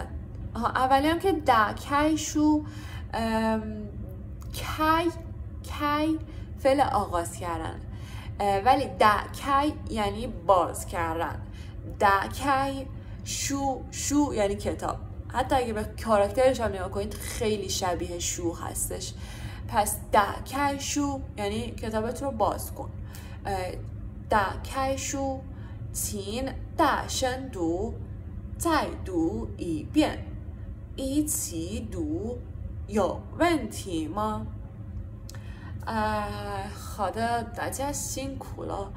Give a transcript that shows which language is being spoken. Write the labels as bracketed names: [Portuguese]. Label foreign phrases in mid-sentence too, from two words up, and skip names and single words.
[Persian] اولی هم که [Chinese] 开书 [Persian] کی فعل آغاز کردن، ولی کی یعنی باز کردن. [Chinese] 开书 [Persian] یعنی کتاب. حتی اگه به کاراکترش هم نگاه کنید خیلی شبیه شو هستش. پس [Chinese] 开书 [Persian] یعنی کتابت رو باز کن. [Chinese] 开书请大声读再读一遍一起读有问题吗？好的，大家辛苦了。